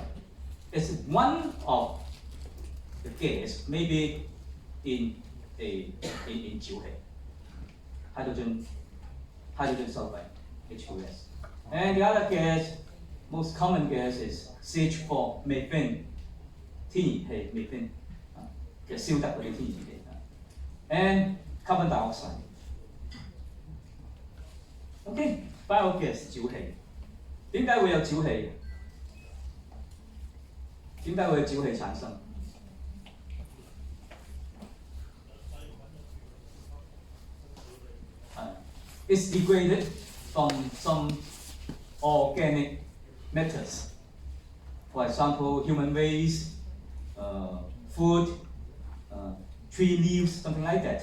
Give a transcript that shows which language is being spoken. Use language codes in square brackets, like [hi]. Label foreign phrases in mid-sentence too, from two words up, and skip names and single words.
[en] It's one of the gas, maybe in 沼氣. Hydrogen sulfide, H2S. And the other gas, most common gas is CH4, methane, [yue] 天然氣 methane, 其實燒得嗰啲天然氣. [en] And carbon dioxide. Okay, biogas 沼氣. [yue] 點解會有沼氣？點解會有沼氣產生？ [en] It's degraded from some organic matters. For example, human waste, food, tree leaves, something like that.